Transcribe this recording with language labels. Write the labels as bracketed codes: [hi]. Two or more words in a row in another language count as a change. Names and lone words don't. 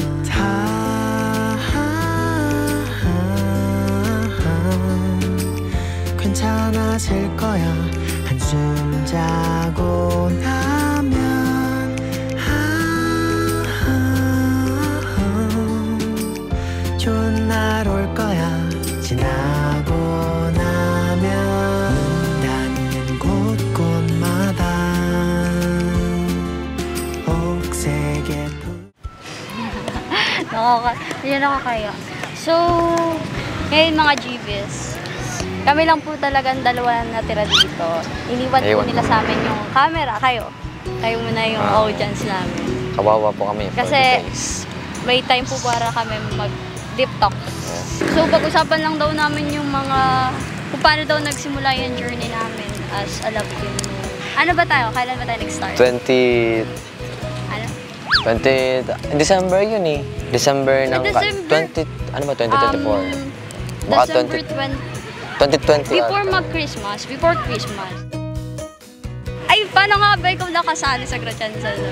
[ko] 괜찮아질 거야 한숨 자고 나면 좋은 날 올 거야 지나고 나면 문 닫는 곳곳마다 옥색의 [tl] nakakaya. So, ngayon mga GBs, kami lang po talagang dalawa na natira dito. Iniwan po nila sa amin yung camera. Kayo muna yung audience namin. Kawawa po kami. Kasi may time po para kami mag-deep talk. So, pag-usapan lang daw namin yung mga, kung paano daw nagsimula yung journey namin [en] as a love team. [tl] Ano ba tayo? Kailan ba tayo nag-start? 20... December yun eh. December ng... December? 20... Ano ba? 2024? Baka December 2020. [en] Before mag-Christmas. Before Christmas. [tl] Ay, paano nga ba ikaw nakasali sa Gretchensa nun?